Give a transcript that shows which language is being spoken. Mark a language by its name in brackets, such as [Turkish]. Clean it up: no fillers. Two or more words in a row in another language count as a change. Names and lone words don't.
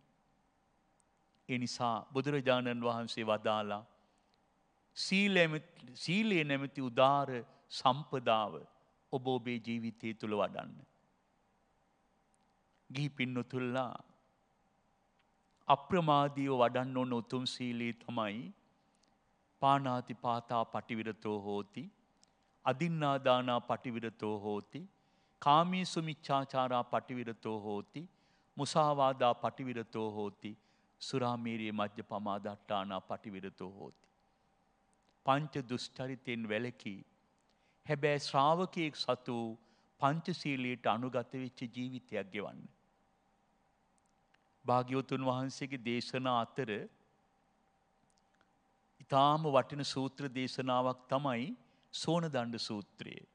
[Sinhala] ඒ නිසා බුදුරජාණන් වහන්සේ වදාලා සීලය නැමැති උදාර සම්පදාව ඔබ ඔබේ ජීවිතය තුල වඩන්න. ගිහි පින්නතුල්ලා අප්‍රමාදීව වඩන්න ඕන උතුම් සීලය තමයි [Pali] පානාති පාතා පටිවිරතෝ හෝති, අදින්නාදානා පටිවිරතෝ හෝති, කාමීසු මිච්ඡාචාරා පටිවිරතෝ හෝති, මුසාවාදා පටිවිරතෝ හෝති, සුරාමේරිය මජ්ජපමාදට්ඨානා පටිවිරතෝ හෝති. [Sinhala] පංච දුෂ්චරිතෙන් වැළකී හැබැයි ශ්‍රාවකයෙක් සතු පංචශීලයට අනුගත වෙච්ච ජීවිතයක් ගෙවන්න. භාග්‍යවතුන් වහන්සේගේ දේශනා අතර ඊටාම වටින සූත්‍ර දේශනාවක් තමයි සෝනදණ්ඩ සූත්‍රය.